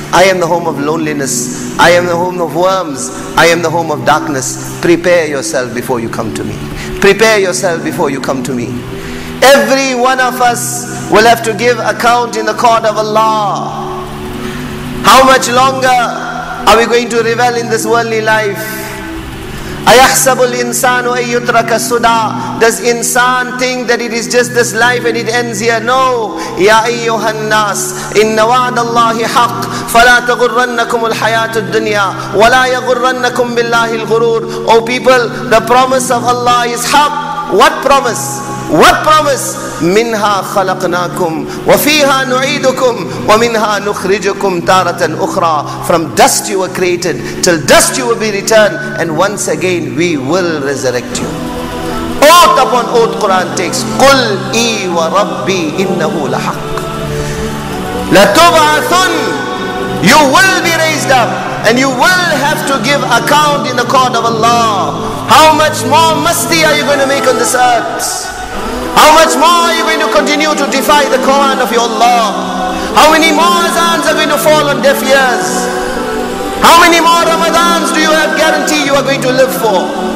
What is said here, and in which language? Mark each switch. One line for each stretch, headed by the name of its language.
English: I am the home of loneliness. I am the home of worms. I am the home of darkness. Prepare yourself before you come to me. Prepare yourself before you come to me. Every one of us will have to give account in the court of Allah. How much longer are we going to revel in this worldly life?
Arabic: أَيَحْسَبُ الْإِنسَانُ أَن يُتْرَكَ سُدًى.
English: Does insan think that it is just this life and it ends here? No.
Arabic: يَا أَيُّهَا النَّاسِ إِنَّ وَعْدَ اللَّهِ حَقٌّ فَلَا تَغُرَّنَّكُمُ الْحَيَاةُ الدُّنْيَا وَلَا يَغُرَّنَّكُمْ بِاللَّهِ الْغُرُورُ.
English: O people, the promise of Allah is haqq. What promise? What promise?
Arabic: منها خلقناكم وفيها نعيدكم ومنها نخرجكم تارة أخرى.
English: From dust you were created, till dust you will be returned, and once again we will resurrect you. Oath upon oath Quran takes.
Arabic: قل إي وربي إنه لحق لتبعثن.
English: You will be raised up and you will have to give account in the court of Allah. How much more masti are you going to make on this earth? How much more are you going to continue to defy the command of your Allah? How many more azans are going to fall on deaf ears? How many more Ramadans do you have guarantee you are going to live for?